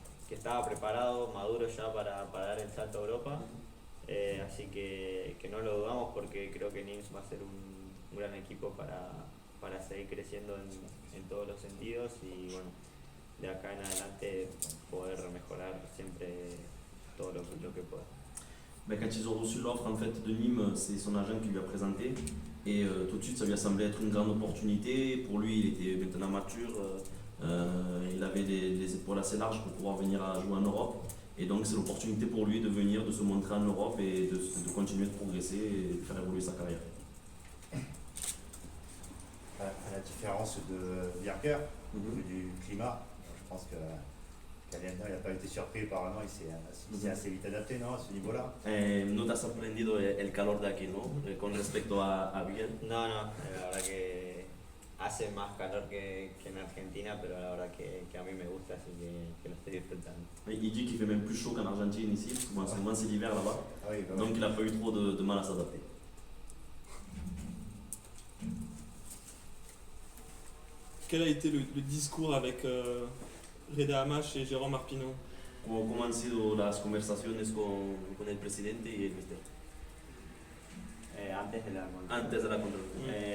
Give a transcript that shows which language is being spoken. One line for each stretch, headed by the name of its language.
Spanish: estaba preparado, maduro ya para dar el salto a Europa, así que no lo dudamos porque creo que NIMS va a ser un gran equipo para seguir creciendo en todos los sentidos y bueno, de acá en adelante poder mejorar siempre todo lo que pueda.
French: Ben, quand ils ont reçu l'offre en fait, de Nîmes, c'est son agent qui lui a présenté et tout de suite ça lui a semblé être une grande opportunité. Pour lui, il était maintenant mature, il avait les épaules assez larges pour pouvoir venir à jouer en Europe et donc c'est l'opportunité pour lui de venir, de se montrer en Europe et de continuer de progresser et de faire évoluer sa carrière. À la différence de Birker, du climat, je pense que Caliendo il n'a pas été surpris par il s'est assez vite adapté, ¿no? A ce niveau-là.
Spanish: ¿No te ha sorprendido el calor de aquí, no? Con respecto a Biel. No, la verdad que hace más calor que en Argentina, pero la verdad que a mí me gusta, así que lo estoy disfrutando.
French: Il dit qu'il fait même plus chaud qu'en Argentine ici, parce que souvent c'est l'hiver là-bas, Ah oui, donc il n'a pas eu trop de mal à s'adapter. Quel a été le discours avec Reda Hammach et Jérôme Arpineau?
Spanish: ¿Cómo han sido las conversaciones con el presidente y el mister? Antes de la Antes de la contratación.